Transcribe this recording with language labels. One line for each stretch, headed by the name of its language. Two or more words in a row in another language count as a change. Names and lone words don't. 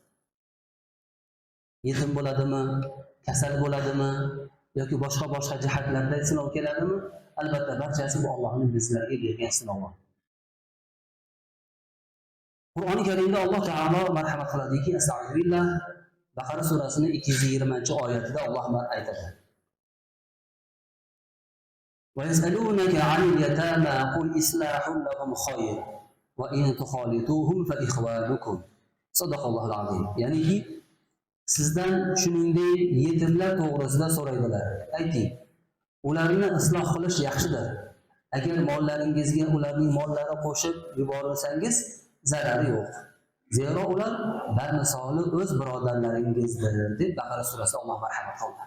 Uzbek: Yetim bo'ladimi, kasal bo'ladimi yoki boshqa jihatlarda sinov keladimi? Albatta barchasi bu Allohning bizlarga bergan sinovi. Qur'oni Karimda Alloh taolo marhamat qiladiki, Astagfirullah, Baqara surasining 220-oyatida Alloh aytadi.
Arabic: وَيَسْأَلُونَكَ عَنِ الْيَتَامَى قُلْ إِصْلَاحٌ لَهُمْ خَيْرٌ وَإِنْ تُخَالِطُوهُمْ فَإِخْوَانُكُمْ صدق الله العظيم.
Uzbek: Ya'niki sizdan shuningdek yetimlar to'g'risida so'raydilar. Ayting, ularni isloh qilish yaxshidir. Agar mollaringizga ularning mollari qo'shib yuborilsangiz, zarari yo'q. Zero ular barmisoli o'z birodarlaringizdir deb Baqara surasida Alloh marhamat qildi.